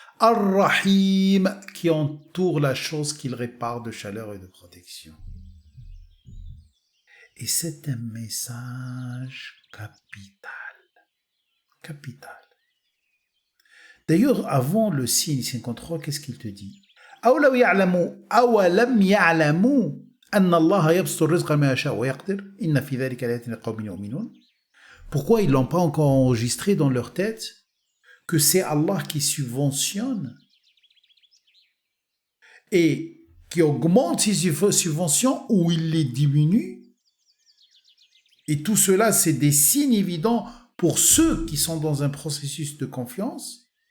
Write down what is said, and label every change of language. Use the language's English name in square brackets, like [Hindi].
[French] Ar-Rahim, qui entoure la chose qu'il répare de chaleur et de protection. Et c'est un message capital. Capital. D'ailleurs, avant le signe 53, qu'est-ce qu'il te dit? [Arabic] أولم يعلموا أن الله يبسط الرزق لمن يشاء ويقدر إن في ذلك لآيات لقوم يؤمنون. [French] Pourquoi ils l'ont pas encore enregistré dans leur tête que c'est Allah qui subventionne et qui augmente ses subventions ou il les diminue? Et tout cela, c'est des signes évidents pour ceux qui sont dans un processus de confiance.